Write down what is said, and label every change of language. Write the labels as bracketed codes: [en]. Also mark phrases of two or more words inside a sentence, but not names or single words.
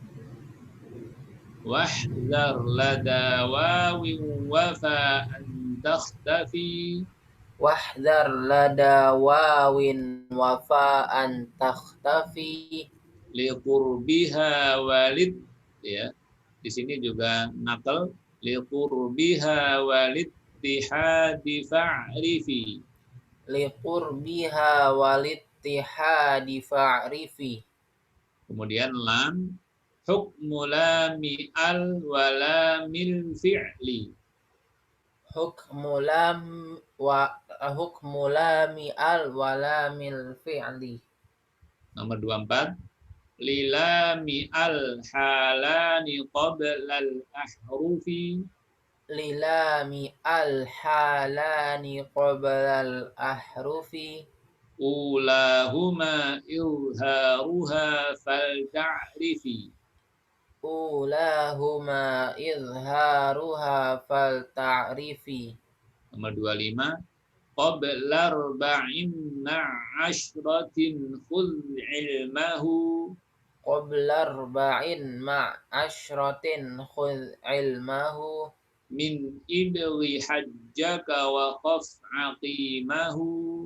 [ar] واحذر لدى واو وفا أن تختفي. واحذر لدى واو وفا أن تختفي. لقربها والاتحاد, ya. [bjn] Di sini juga nakal [ar] لقربها والاتحاد فاعرف. لقربها والاتحاد فاعرف. Kemudian لام حكم لام أل ولام الفعل. حكم لام أل ولام الفعل. [bjn] Nomor 24. [ar] للام أل حالان قبل الأحرف. للام أل حالان قبل الأحرف. أولاهما إظهارها فلتعرف. أولاهما إظهارها فلتعرف. [bjn] Nomor 25. [ar] قبل أربع مع عشرة خذ علمه. قبل أربع مع عشرة خذ علمه. من ابغ حجك وخف عقيمه.